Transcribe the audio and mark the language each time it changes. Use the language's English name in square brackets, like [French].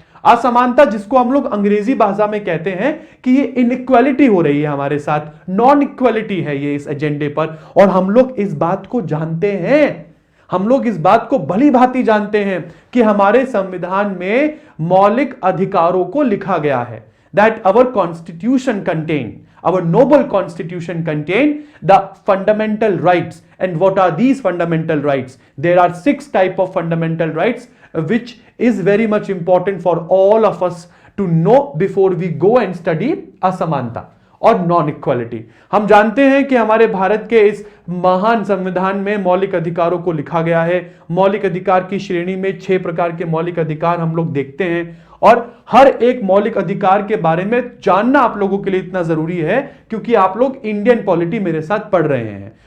[Hindi] असमानता, जिसको हम लोग अंग्रेजी भाषा में कहते हैं कि ये इनइक्वालिटी हो रही है हमारे साथ, नॉन इक्वालिटी है ये इस एजेंडे पर, और हम लोग इस बात को जानते हैं, हम लोग इस बात को भली भांति जानते हैं कि हमारे संविधान में मौलिक अधिकारों को लिखा गया है। [English] That our constitution contain, our noble constitution contain the fundamental rights. And what are these fundamental rights? There are 6 type of fundamental rights which is very much important for all of us to know before we go and study [Hindi] असमानता और non equality. हम जानते हैं कि हमारे भारत के इस महान संविधान में मौलिक अधिकारों को लिखा गया है। मौलिक अधिकार की श्रेणी में 6 प्रकार के मौलिक अधिकार हम लोग देखते हैं, और हर एक मौलिक अधिकार के बारे में जानना आप लोगों के लिए इतना जरूरी है क्योंकि आप लोग इंडियन पॉलिटी मेरे साथ पढ़ रहे हैं।